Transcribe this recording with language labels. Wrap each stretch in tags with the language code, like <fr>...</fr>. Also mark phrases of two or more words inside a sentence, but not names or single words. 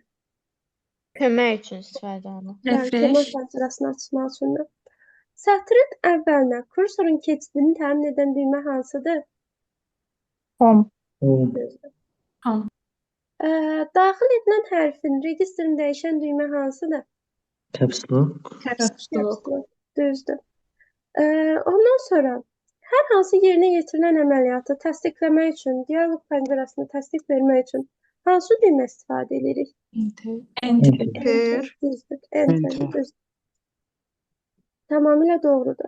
<az>Kömək üçün istifadə olunur. Yəni, kemal sənturasını açmaq üçün. Sətrin əvvəlinə kursorun keçidini təmin edən düymə hansıdır? home, Düzdür. Daxil edilən hərfin registrin dəyişən düymə hansıdır?</az> <en>caps lock, Caps lock.</en> <az>Düzdür. Ondan sonra hər hansı yerinə yetirilən əməliyyatı təsdiqləmək üçün, dialoq pəncərəsində təsdiq vermək üçün hansı düymə istifadə edirik? enter, Düzdür. Enter. Düzdür. Tamamilə doğrudur.</az>